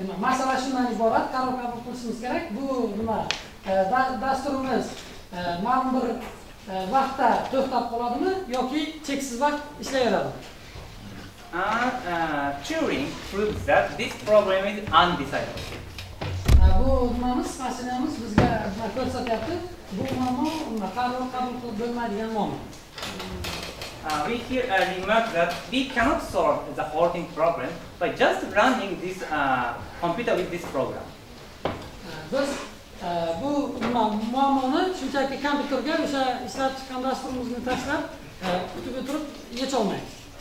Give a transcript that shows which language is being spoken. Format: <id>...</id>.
<uz>Masala shundan iborat, qaror qabul qilishimiz kerak. Bu nima? Dasturimiz ma'lum bir vaqtda to'xtab qoladimi yoki cheksiz vaqt ishlayveradimi?</uz> <en>Turing proves that this problem is undecidable.</en> <uz>Bu nimamiz, mashinamiz bizga ko'rsatyapti. Bu muammo qaror qabul qilib bo'lmaydigan muammo.</uz> <en>We here remark that we cannot solve the halting problem by just running this computer with this program.</en> <uz>Biz bu muammoni shunchaki kompyuterga o'sha ishlab chiqqan dasturimizni tashlab kutib o'tirib yecha olmaymiz.</uz>